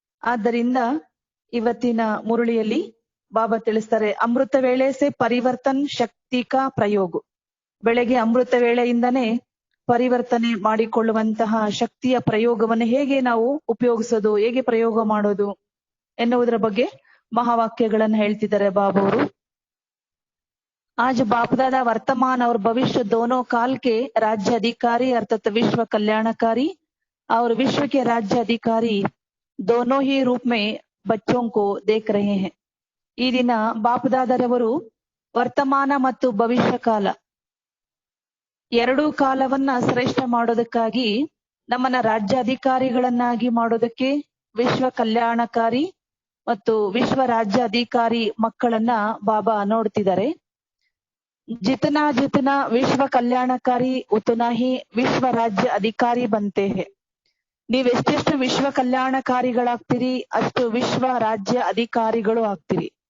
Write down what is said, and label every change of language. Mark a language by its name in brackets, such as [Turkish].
[Kannada] ಆದ್ದರಿಂದ ಇವತ್ತಿನ ಮುರುಳಿಯಲ್ಲಿ ಬಾಬಾ ತಿಳಿಸ್ತಾರೆ, [Hindi] ಅಮೃತ ವೇಳೆ ಸೆ ಪರಿವರ್ತನ್ ಶಕ್ತಿ ಕಾ ಪ್ರಯೋಗ. [Kannada] ಬೆಳಗ್ಗೆ ಅಮೃತ ವೇಳೆಯಿಂದನೇ ಪರಿವರ್ತನೆ ಮಾಡಿಕೊಳ್ಳುವಂತಹ ಶಕ್ತಿಯ ಪ್ರಯೋಗವನ್ನು ಹೇಗೆ ನಾವು ಉಪಯೋಗಿಸೋದು, ಹೇಗೆ ಪ್ರಯೋಗ ಮಾಡೋದು ಎನ್ನುವುದರ ಬಗ್ಗೆ ಮಹಾವಾಕ್ಯಗಳನ್ನು ಹೇಳ್ತಿದ್ದಾರೆ ಬಾಬಾ ಅವರು. [Hindi] आज बाप दादा वर्तमान और भविष्य दोनों काल के राज्य अधिकारी अर्थात विश्व कल्याणकारी और विश्व के राज्य अधिकारी दोनों ही रूप में बच्चों को देख रहे हैं. [Kannada] ಈ ದಿನ ಬಾಪದಾದರವರು ವರ್ತಮಾನ ಮತ್ತು ಭವಿಷ್ಯ ಕಾಲ ಎರಡೂ ಕಾಲವನ್ನ ಶ್ರೇಷ್ಠ ಮಾಡೋದಕ್ಕಾಗಿ ನಮ್ಮನ್ನ ರಾಜ್ಯಾಧಿಕಾರಿಗಳನ್ನಾಗಿ ಮಾಡೋದಕ್ಕೆ ವಿಶ್ವ ಕಲ್ಯಾಣಕಾರಿ ಮತ್ತು ವಿಶ್ವ ರಾಜ್ಯ ಅಧಿಕಾರಿ ಮಕ್ಕಳನ್ನ ಬಾಬಾ ನೋಡ್ತಿದ್ದಾರೆ. [Hindi] जितना जितना विश्व कल्याणकारी उतना ही विश्व राज्य अधिकारी बनते हैं. [Kannada] ನೀವೆಷ್ಟೆಷ್ಟು ವಿಶ್ವ ಕಲ್ಯಾಣಕಾರಿಗಳಾಗ್ತೀರಿ ಅಷ್ಟು ವಿಶ್ವ ರಾಜ್ಯ ಅಧಿಕಾರಿಗಳು ಆಗ್ತೀರಿ.